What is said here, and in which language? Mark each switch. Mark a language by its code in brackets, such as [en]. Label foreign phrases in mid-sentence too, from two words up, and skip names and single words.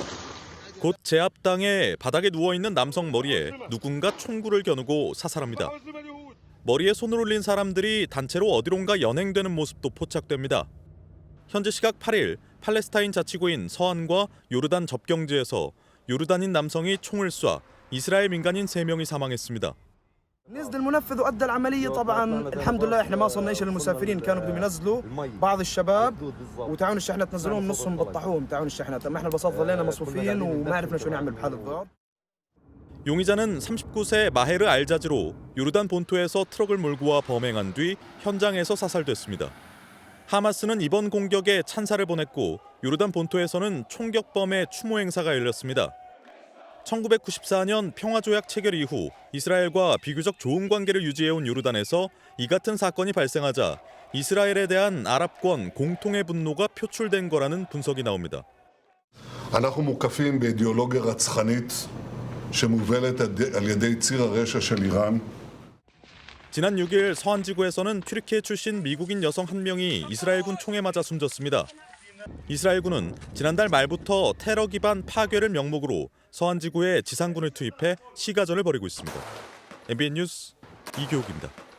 [ko] 곧 제 앞당에 바닥에 누워있는 남성 머리에 누군가 총구를 겨누고 사살합니다. 머리에 손을 올린 사람들이 단체로 어디론가 연행되는 모습도 포착됩니다. 현지 시각 8일 팔레스타인 자치구인 서안과 요르단 접경지에서 요르단인 남성이 총을 쏴 이스라엘 민간인 3명이 사망했습니다. [ar] نزل المنفذ وأدى العملية طبعا الحمد لله احنا ما وصلناش للمسافرين كانوا بدهم ينزلوا بعض الشباب وتعاون الشحنات نزلوهم نصهم بطحوهم تعاون الشحنات اما احنا ببساطة ظلينا مصفوفين وما عرفنا شو نعمل بهذا الضرب. [ko] 용의자는 39세 마헤르 알자즈로 요르단 본토에서 트럭을 몰고 와 범행한 뒤 현장에서 사살됐습니다. 하마스는 이번 공격에 찬사를 보냈고 요르단 본토에서는 총격범의 추모 행사가 열렸습니다. 1994년 평화조약 체결 이후 이스라엘과 비교적 좋은 관계를 유지해온 요르단에서 이 같은 사건이 발생하자 이스라엘에 대한 아랍권 공통의 분노가 표출된 거라는 분석이 나옵니다. [he] אנחנו מוקפים באידיאולוגיה רצחנית שמובלת על ידי ציר הרשע של איראן. [ko] 지난 6일 서안지구에서는 튀르키예 출신 미국인 여성 한 명이 이스라엘군 총에 맞아 숨졌습니다. 이스라엘군은 지난달 말부터 테러 기반 파괴를 명목으로 서안지구에 지상군을 투입해 시가전을 벌이고 있습니다. MBN 뉴스 이교욱입니다.